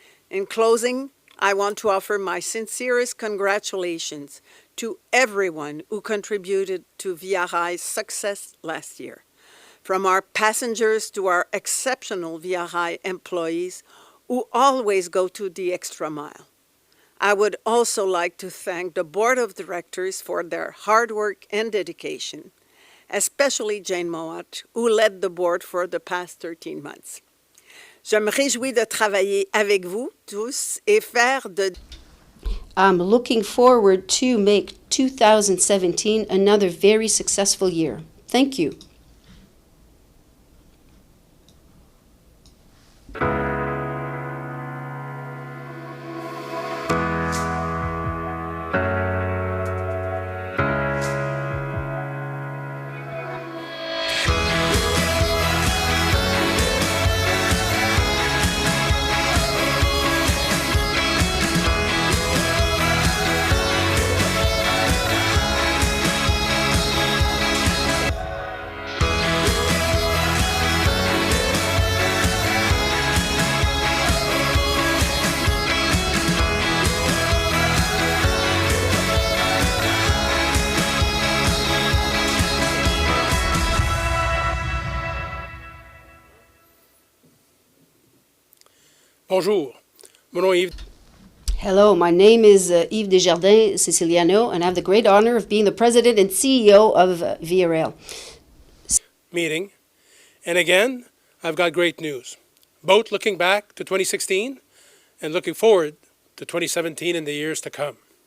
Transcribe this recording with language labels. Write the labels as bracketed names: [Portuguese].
[English] In closing, I want to offer my sincerest congratulations to everyone who contributed to Via Rail's success last year, from our passengers to our exceptional Via Rail employees who always go to the extra mile. I would also like to thank the Board of Directors for their hard work and dedication, especially Jane Mowat, who led the board for the past 13 months. [French] Je me réjouis de travailler avec vous tous et faire de... [English] I'm looking forward to make 2017 another very successful year. Thank you. [French] Bonjour, mon nom est Yves. [English] Hello, my name is Yves Desjardins Siciliano, and I have the great honor of being the president and CEO of Via Rail. Meeting, and again, I've got great news, both looking back to 2016 and looking forward to 2017 and the years to come.